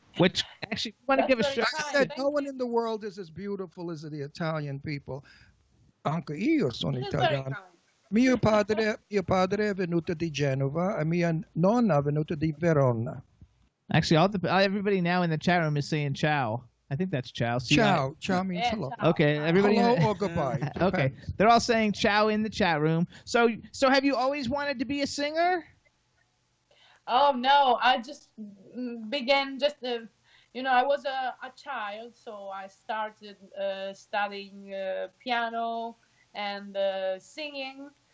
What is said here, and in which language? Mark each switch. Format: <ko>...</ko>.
<en>Which, actually, you want to give a shout I said, no one in the world is as beautiful as the Italian people.</en> <it>Anche io sono italiano. Mio padre è venuto di Genova e mia nonna è venuta di Verona.</it> <en>Actually, everybody now in the chat room is saying ciao. I think that's ciao. Ciao. Ciao means Yeah, hello. ciao. Okay, everybody. Hello or goodbye. Okay, Depends. they're all saying ciao in the chat room. So have you always wanted to be a singer? Oh no, I just began just I was a child, so I started studying piano and singing.</en>